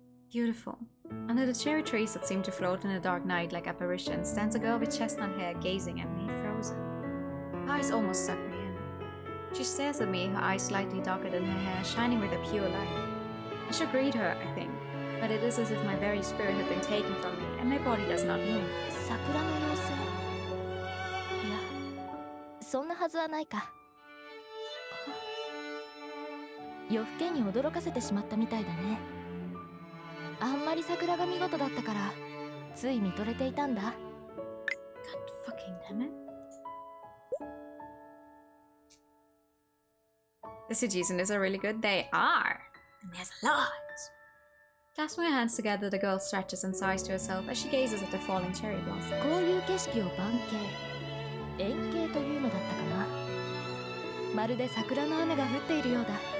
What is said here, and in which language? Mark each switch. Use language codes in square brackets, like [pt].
[en] Beautiful. Under the cherry trees that seem to float in the dark night like apparitions stands a girl with chestnut hair gazing at me, frozen. Her eyes almost suck me in. She stares at me, her eyes slightly darker than her hair, shining with a pure light. I should greet her, I think, but it is as if my very spirit had been taken from me and my body does not move. [ja] 桜の妖精。いや、そんなはずはないか。夜更けに驚かせてしまったみたいだね。あんまり桜が見事だったからつい見とれていたんだ。 [en] God fucking damn it. The CGs in this are really good. They are. And there's a lot. Clasping her hands together, the girl stretches and sighs to herself as she gazes at the falling cherry blossom. [ja] こういう景色を盤景円形というのだったかな。まるで桜の雨が降っているようだ。